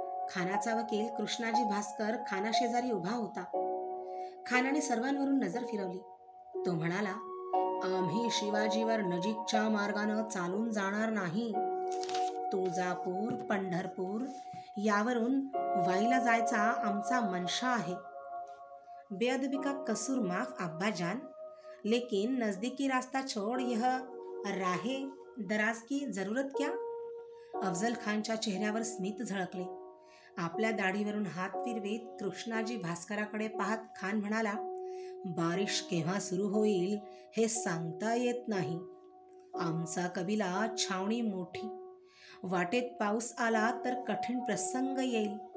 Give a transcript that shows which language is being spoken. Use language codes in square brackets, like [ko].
[mr] खानाचा वकील कृष्णाजी भास्कर खानाशेजारी उभा होता. खानाने सर्वांवरून नजर फिरवली. तो म्हणाला, आम्ही शिवाजीवर नजीकच्या मार्गानं चालून जाणार नाही. तुळजापूर, पंढरपूर यावरून वाईला जायचा आमचा मनशा आहे. [hi] बेअदबी का कसूर माफ अब्बाजान, लेकिन नजदीकी रास्ता छोड़ यह राहे दराज की जरूरत क्या? [mr] अफजल खानच्या चेहऱ्यावर स्मित झळकले. आपल्या दाढीवरून हात फिरवीत कृष्णाजी भास्कराकडे पाहत खान म्हणाला, बारिश केव्हा सुरू होईल हे सांगता येत नाही. आमचा कबिला छावणी मोठी. वाटेत पाऊस आला तर कठीण प्रसंग येईल.